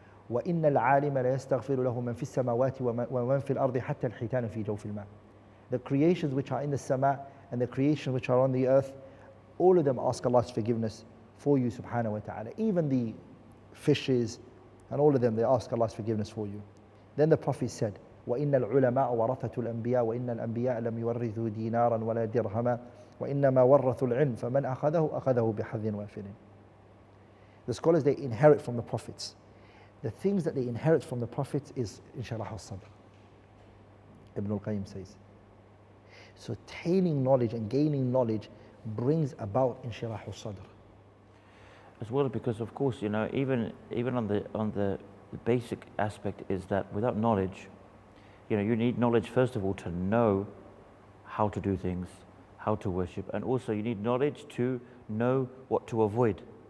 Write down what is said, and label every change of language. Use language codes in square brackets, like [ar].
[ar] وَإِنَّ الْعَالِمَ لَيَسْتَغْفِرُ لَهُ مَنْ فِي السَّمَاوَاتِ وَمَنْ فِي الْأَرْضِ حَتَّى الْحِيتَانُ فِي جَوْفِ الْمَاءِ. [en] The creations which are in the sama and the creations which are on the earth, all of them ask Allah's forgiveness for you, subhanahu wa ta'ala. Even the fishes and all of them, they ask Allah's forgiveness for you. Then the Prophet said, [ar] وَإِنَّ الْعُلَمَاءَ وَرَثَةُ الْأَنْبِيَاءِ وَإِنَّ الْأَنْبِيَاءَ لَمْ يُوَرِّثُوا دِينَارًا وَلَا دِرْهَمًا وإنما ورثوا العلم فمن أخذه بحظ وافر. [en] The scholars, they inherit from the prophets. The things that they inherit from the prophets is Inshirah as-Sadr. Ibn al-Qayyim says. So attaining knowledge and gaining knowledge brings about Inshirah as-Sadr. As well, because of course, even on the basic aspect is that without knowledge, you need knowledge first of all to know how to do things, how to worship, and also you need knowledge to know what to avoid.